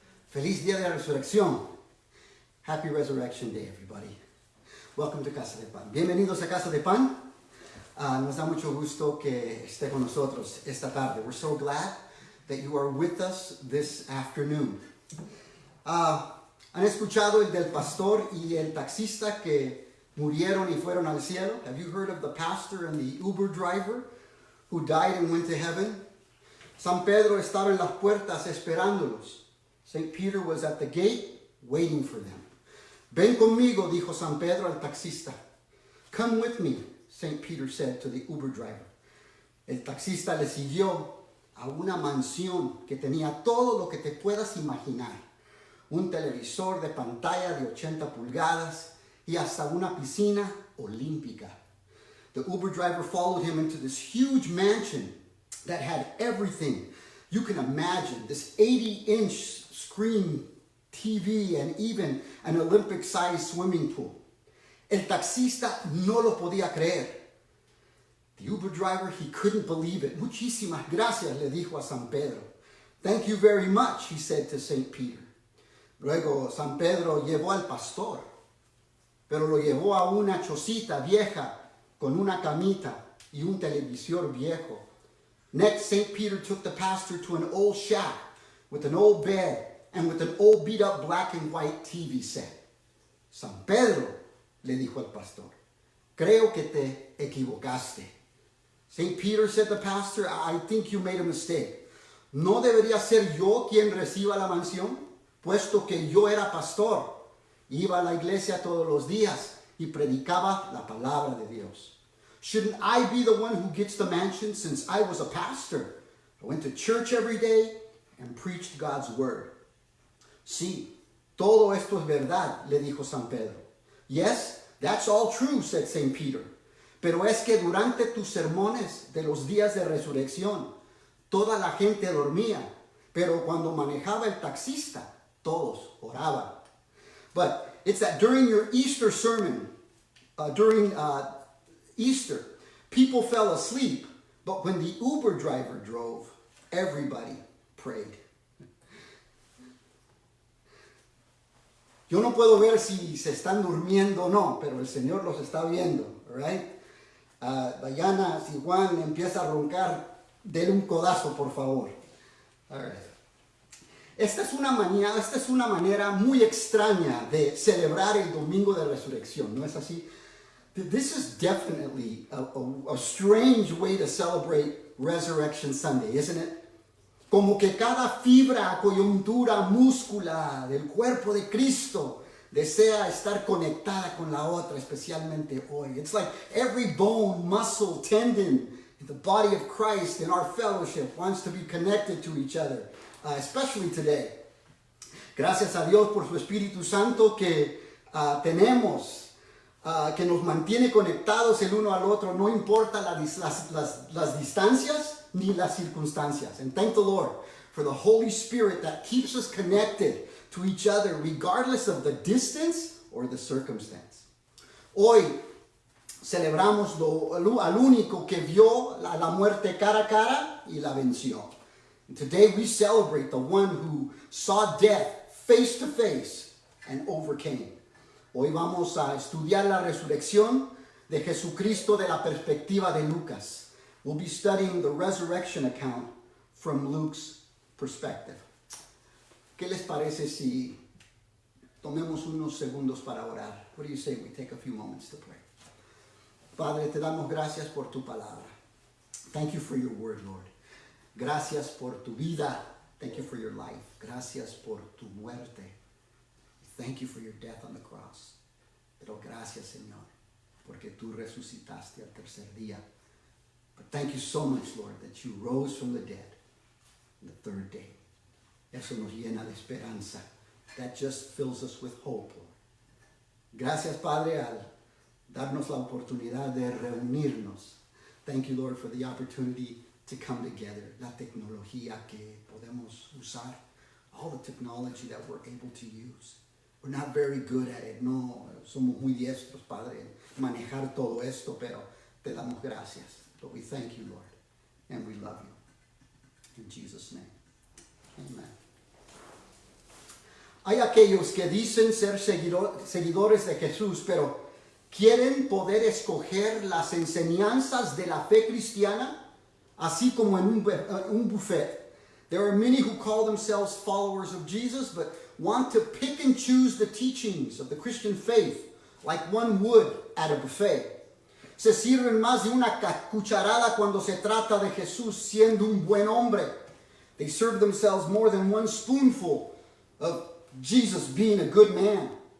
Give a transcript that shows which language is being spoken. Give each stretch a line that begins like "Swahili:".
Spanish: Feliz Día de la Resurrección.
English: Happy Resurrection Day, everybody. Welcome to Casa de Pan.
Spanish: Bienvenidos a Casa de Pan. Nos da mucho gusto que esté con nosotros esta tarde.
English: We're so glad that you are with us this afternoon.
Spanish: ¿Han escuchado el del pastor y el taxista que murieron y fueron al cielo?
English: Have you heard of the pastor and the Uber driver who died and went to heaven?
Spanish: San Pedro estaba en las puertas esperándolos.
English: St. Peter was at the gate waiting for them.
Spanish: Ven conmigo, dijo San Pedro al taxista.
English: Come with me, St. Peter said to the Uber driver.
Spanish: El taxista le siguió a una mansión que tenía todo lo que te puedas imaginar. Un televisor de pantalla de 80 pulgadas y hasta una piscina olímpica.
English: The Uber driver followed him into this huge mansion that had everything you can imagine. This 80-inch screen TV and even an Olympic-sized swimming pool.
Spanish: El taxista no lo podía creer.
English: The Uber driver, he couldn't believe it.
Spanish: Muchísimas gracias, le dijo a San Pedro.
English: Thank you very much, he said to St. Peter.
Spanish: Luego San Pedro llevó al pastor, pero lo llevó a una chocita vieja con una camita y un televisor viejo.
English: Next, St. Peter took the pastor to an old shack with an old bed and with an old beat-up black and white TV set.
Spanish: San Pedro, le dijo al pastor, creo que te equivocaste.
English: St. Peter, said the pastor, I think you made a mistake.
Spanish: ¿No debería ser yo quien reciba la mansión? Puesto que yo era pastor, iba a la iglesia todos los días y predicaba la palabra de Dios.
English: Shouldn't I be the one who gets the mansion since I was a pastor? I went to church every day and preached God's word.
Spanish: Sí, todo esto es verdad, le dijo San Pedro.
English: Yes, that's all true, said St. Peter.
Spanish: Pero es que durante tus sermones de los días de resurrección, toda la gente dormía, pero cuando manejaba el taxista, todos oraban.
English: But it's that during your Easter sermon, during Easter, people fell asleep, but when the Uber driver drove, everybody prayed.
Spanish: Yo no puedo ver si se están durmiendo o no, pero el Señor los está viendo, right? Diana, si Juan empieza a roncar, denle un codazo, por favor.
English: All right.
Spanish: Esta es una manera muy extraña de celebrar el Domingo de Resurrección, ¿no es así?
English: This is definitely a strange way to celebrate Resurrection Sunday, isn't it?
Spanish: Como que cada fibra, coyuntura, múscula del cuerpo de Cristo desea estar conectada con la otra, especialmente hoy.
English: It's like every bone, muscle, tendon in the body of Christ in our fellowship wants to be connected to each other, especially today.
Spanish: Gracias a Dios por su Espíritu Santo que tenemos, que nos mantiene conectados el uno al otro, no importa las distancias ni las circunstancias.
English: And thank the Lord for the Holy Spirit that keeps us connected to each other regardless of the distance or the circumstance.
Spanish: Hoy celebramos al único que vio la muerte cara a cara y la venció.
English: And today we celebrate the one who saw death face to face and overcame.
Spanish: Hoy vamos a estudiar la resurrección de Jesucristo de la perspectiva de Lucas.
English: We'll be studying the resurrection account from Luke's perspective.
Spanish: ¿Qué les parece si tomemos unos segundos para orar?
English: What do you say we take a few moments to pray?
Spanish: Padre, te damos gracias por tu palabra.
English: Thank you for your word, Lord.
Spanish: Gracias por tu vida.
English: Thank you for your life.
Spanish: Gracias por tu muerte.
English: Thank you for your death on the cross.
Spanish: Pero gracias, Señor, porque tú resucitaste al tercer día.
English: But thank you so much, Lord, that you rose from the dead on the third day.
Spanish: Eso nos llena de esperanza.
English: That just fills us with hope, Lord.
Spanish: Gracias, Padre, al darnos la oportunidad de reunirnos.
English: Thank you, Lord, for the opportunity to come together.
Spanish: La tecnología que podemos usar.
English: All the technology that we're able to use. We're not very good at it.
Spanish: No somos muy diestros, Padre, en manejar todo esto, pero te damos gracias.
English: But we thank you, Lord, and we love you. In Jesus' name, amen.
Spanish: Hay aquellos que dicen ser seguidores de Jesús, pero quieren poder escoger las enseñanzas de la fe cristiana, así como en un buffet.
English: There are many who call themselves followers of Jesus, but want to pick and choose the teachings of the Christian faith, like one would at a buffet.
Spanish: Se sirven más de una cucharada cuando se trata de Jesús siendo un buen hombre.
English: They serve themselves more than one spoonful of Jesus being a good man.